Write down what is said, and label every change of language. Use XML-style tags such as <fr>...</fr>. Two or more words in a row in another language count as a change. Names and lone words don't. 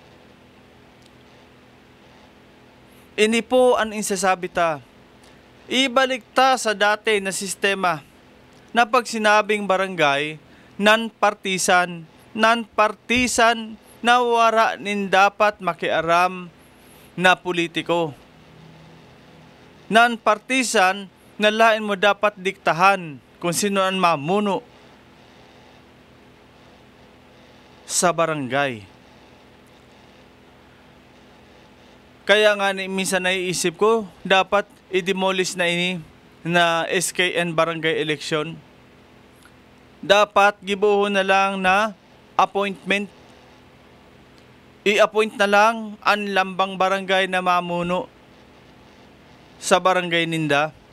<bik>Ini po ang insasabi ta. Ibalik ta sa dati na sistema na pag sinabing barangay, non-partisan na wara nin dapat makiaram na politiko. Non-partisan na lain mo dapat diktahan kung sino ang mamuno sa barangay.</bik> <tl>Kaya nga minsan naiisip ko, dapat i-demolish na ini na SKN barangay election.</tl> <bik>Dapat gibuho na lang na appointment. I-appoint na lang ang lambang barangay na mamuno sa barangay ninda.</bik>